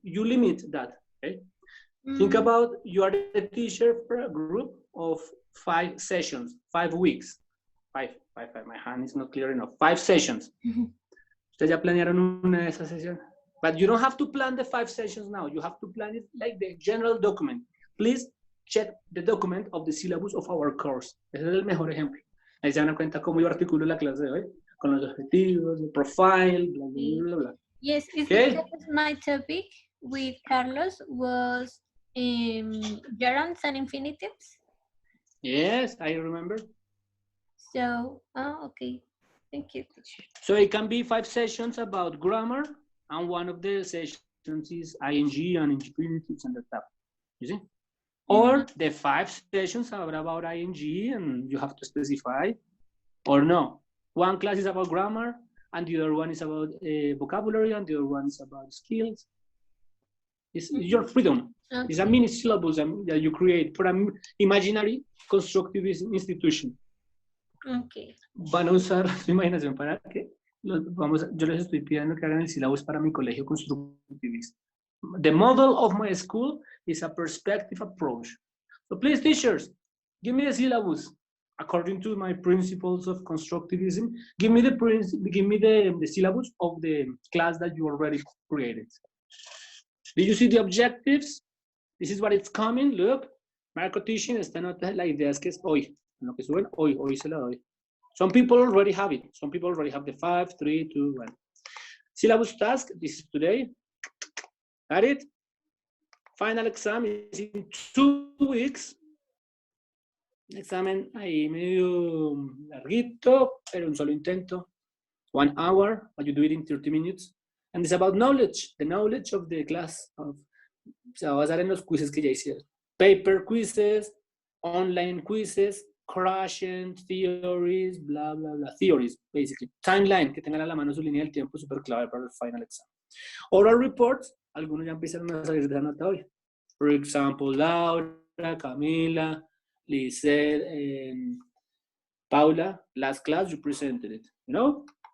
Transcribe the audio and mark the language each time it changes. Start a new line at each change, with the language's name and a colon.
English: You limit that, okay. Think about you are the teacher for a group of 5 sessions, 5 weeks. Five, my hand is not clear enough. 5 sessions.
Spanish: Ustedes ya planearon una de esas sesiones.
English: But you don't have to plan the 5 sessions now. You have to plan it like the general document. Please check the document of the syllabus of our course.
Spanish: Ese es el mejor ejemplo. Ahí se dan cuenta cómo yo articulo la clase de hoy. Con los objetivos, el profile, bla, bla, bla, bla.
English: Yes, it's Okay. because my topic with Carlos was gerunds and infinitives. Yes, I remember. So, okay. Thank you, teacher. So it can be 5 sessions about grammar, and one of the sessions is ing and infinitives and the stuff. You see? Or the 5 sessions are about ing and you have to specify, or no. One class is about grammar, and the other one is about vocabulary, and the other one is about skills. It's your freedom. Okay. It's a mini syllabus that you create for an imaginary constructivist institution. Okay.
Spanish: Van a usar su imaginación para que yo les estoy pidiendo que hagan el syllabus para mi colegio constructivista.
English: The model of my school is a perspective approach. So please, teachers, give me the syllabus according to my principles of constructivism. Give me the syllabus of the class that you already created. Did you see the objectives? This is what it's coming. Look, Marco teaching.
Spanish: Esta nota, la idea es que es hoy. Lo que suben, hoy se la doy.
English: Some people already have it. Some people already have the 5, 3, 2, 1. Syllabus task, this is today. Got it? Final exam is in 2 weeks.
Spanish: Examen ahí medio larguito, pero un solo intento.
English: 1 hour, but you do it in 30 minutes. And it's about knowledge, the knowledge of the class.
Spanish: Se va a basar en los quizzes que ya hicieron.
English: Paper quizzes, online quizzes, crashing, theories, bla, bla, bla. Theories, basically.
Spanish: Timeline, que tengan a la mano su línea del tiempo, súper clave para el final exam. Oral reports, algunos ya empezaron a salir de la nota hoy.
English: For example, Laura, Camila, Lisette, Paula, last class you presented it, you know?